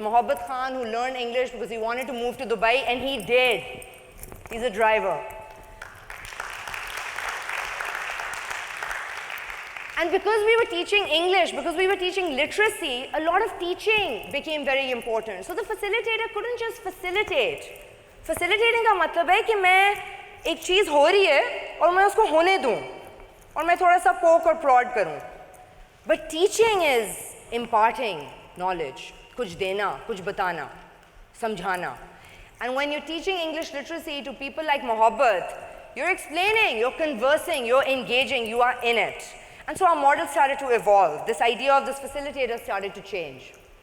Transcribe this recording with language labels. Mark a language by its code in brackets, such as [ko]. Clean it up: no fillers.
[en] Mohabbat Khan, who learned English because he wanted to move to Dubai, and he did. He's a driver. And because we were teaching English, because we were teaching literacy, a lot of teaching became very important. So the facilitator couldn't just facilitate. [hi] Facilitating का मतलब है कि मैं एक चीज़ हो रही है और मैं उसको होने दूँ और मैं थोड़ा सा poke और prod करूँ. [en] But teaching is imparting knowledge, [hi] कुछ देना, कुछ बताना, समझाना. [en] And when you're teaching English literacy to people like Mohabbat, you're explaining, you're conversing, you're engaging, you are in it. And so our model started to evolve. This idea of this facilitator started to change.